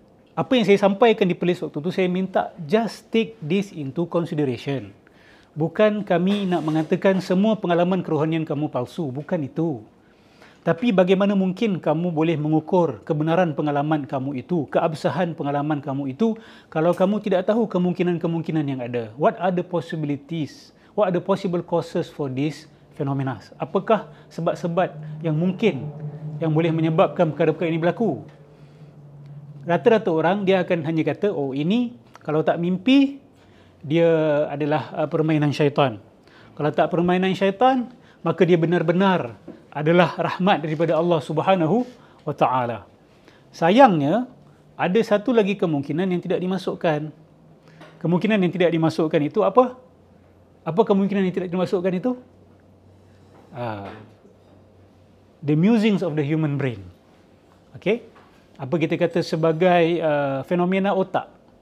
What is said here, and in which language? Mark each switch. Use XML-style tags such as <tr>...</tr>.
<ms>Apa yang saya sampaikan di Perlis waktu tu, saya minta</ms> <en>just take this into consideration.</en> <ms>Bukan kami nak mengatakan semua pengalaman kerohanian kamu palsu, bukan itu. Tapi bagaimana mungkin kamu boleh mengukur kebenaran pengalaman kamu itu, keabsahan pengalaman kamu itu, kalau kamu tidak tahu kemungkinan-kemungkinan yang ada.</ms> <en>What are the possibilities? What are the possible causes for this phenomena?</en> <ms>Apakah sebab-sebab yang mungkin yang boleh menyebabkan perkara-perkara ini berlaku? Rata-rata orang dia akan hanya kata, oh ini kalau tak mimpi, dia adalah permainan syaitan. Kalau tak permainan syaitan, maka dia benar-benar adalah rahmat daripada Allah Subhanahu wa Ta'ala. Sayangnya, ada satu lagi kemungkinan yang tidak dimasukkan. Kemungkinan yang tidak dimasukkan itu apa? Apa kemungkinan yang tidak dimasukkan itu?</ms> <en>The musings of the human brain. Okay?</en> <ms>Apa kita kata sebagai fenomena otak.</ms>